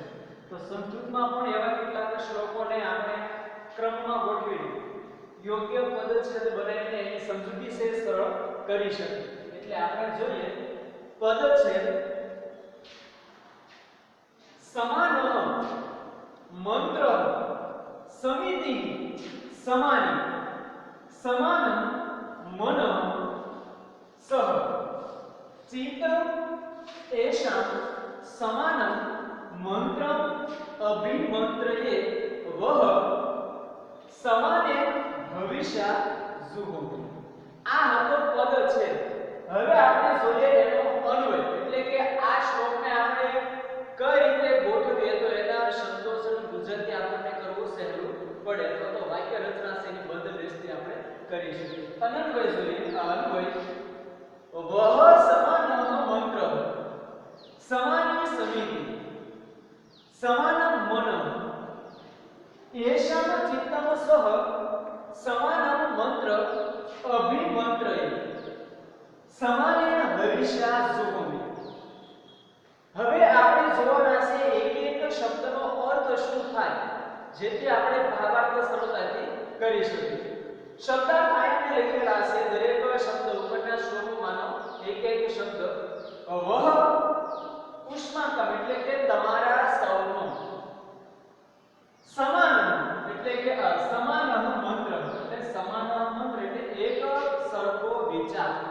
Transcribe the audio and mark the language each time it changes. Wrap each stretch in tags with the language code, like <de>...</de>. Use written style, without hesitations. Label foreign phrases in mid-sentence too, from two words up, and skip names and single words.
<gu>તો સંસ્કૃતમાં પણ એવા કેટલાક શ્લોકોને આપણે ક્રમમાં ગોઠવી યોગ્ય પદચ્છેદ બનાવીને એની સમજૂતી છે સરળ કરી શકીએ। એટલે આપણે જોઈએ પદચ્છેદ</gu> <sa>સમાન મંત્ર સમિતિ સમાની સમાન મન सह चित्तम एषां समानं मंत्रम अभिमंत्रये वह समाने भविष्या जुहो।</sa> <gu>आ હતો પદ છે। હવે આપણે જોઈએ એનો અન્વય, એટલે કે આ શ્લોકને આપણે કઈ રીતે ગોઠવીએ તો એના સંતોષન ગુજરાતી આપણને કરવું સહેલું પડે, તો વાક્ય રચના છે એની બંધ બેસતી આપણે કરીશું। અન્વય જોઈએ।</gu> <sa>અન્વય वह समानः मंत्र समानी समिति समानं मनः येषां चित्तं सह समानं मंत्र अभिमंत्रये समानेन भविष्यासुहोमि।</sa> <gu>હવે આપણે જોવાના છે એક એક શબ્દનો અર્થ શું થાય, જેથી આપણે ભાવાર્થ સરળતાથી કરી શકીએ। શબ્દાર્થ આઈને લખેલા છે, દરેક શબ્દ ઉપરના શ્લોકમાંનો એક એક શબ્દ। વહ ઉષ્માકમ એટલે કે તમારા સૌનો, સમાન એટલે કે સમાન મંત્ર એટલે સમાન મંત્ર એટલે એક સરખો વિચાર,</gu>